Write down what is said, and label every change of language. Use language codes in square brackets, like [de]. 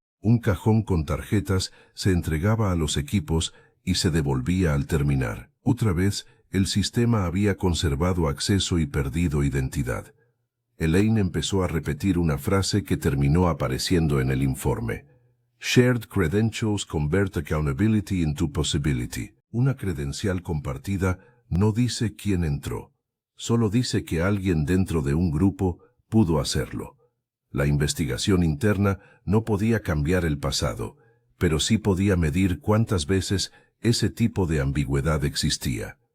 [es] Un cajón con tarjetas se entregaba a los equipos y se devolvía al terminar. Otra vez, el sistema había conservado acceso y perdido identidad. Elaine empezó a repetir una frase que terminó apareciendo en el informe. [en] Shared credentials convert accountability into possibility. [es] Una credencial compartida no dice quién entró. Solo dice que alguien dentro de un grupo pudo hacerlo. La investigación interna no podía cambiar el pasado, pero sí podía medir cuántas veces ese tipo de ambigüedad existía.